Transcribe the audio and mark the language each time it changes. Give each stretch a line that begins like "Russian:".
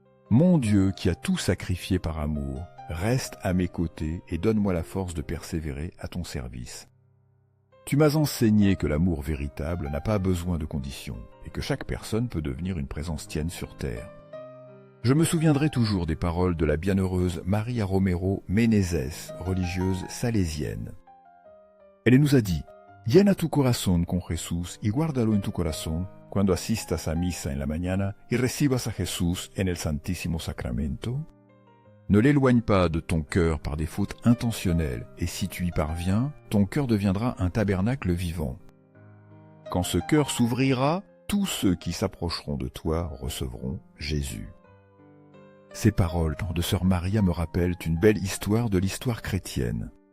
French: Mon Dieu qui a tout sacrifié par amour, reste à mes côtés et donne-moi la force de persévérer à ton service. Tu m'as enseigné que l'amour véritable n'a pas besoin de conditions et que chaque personne peut devenir une présence tienne sur terre. Je me souviendrai toujours des paroles de la bienheureuse Maria Romero Menezes, religieuse salésienne. Elle nous a dit
Spanish: « Llena tu corazón con Jesús y guárdalo en tu corazón cuando asistas a misa en la mañana y recibas a Jesús en el Santísimo Sacramento.
French: Ne l'éloigne pas de ton cœur par des fautes intentionnelles et si tu y parviens, ton cœur deviendra un tabernacle vivant. Quand ce cœur s'ouvrira, tous ceux qui s'approcheront de toi recevront Jésus. » Ces paroles de sœur Maria me rappellent une belle histoire de l'histoire chrétienne.